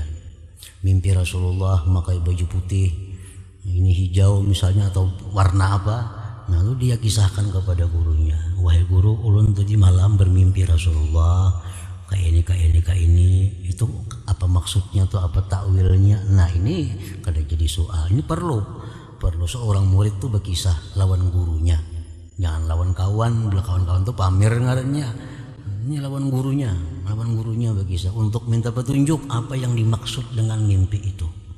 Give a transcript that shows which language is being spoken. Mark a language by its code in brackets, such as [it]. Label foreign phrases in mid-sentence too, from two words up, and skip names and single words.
[id] Mimpi Rasulullah memakai baju putih, ini hijau misalnya, atau warna apa. Nah, lalu dia kisahkan kepada gurunya, wahai guru, ulun tadi malam bermimpi Rasulullah kayak ini, itu apa maksudnya tuh, apa takwilnya. Nah, ini kada jadi soal. Ini perlu seorang murid tuh berkisah lawan gurunya, jangan lawan kawan. Bila kawan-kawan tuh pamer ngarannya, ini lawan gurunya berkisah untuk minta petunjuk apa yang dimaksud dengan mimpi itu.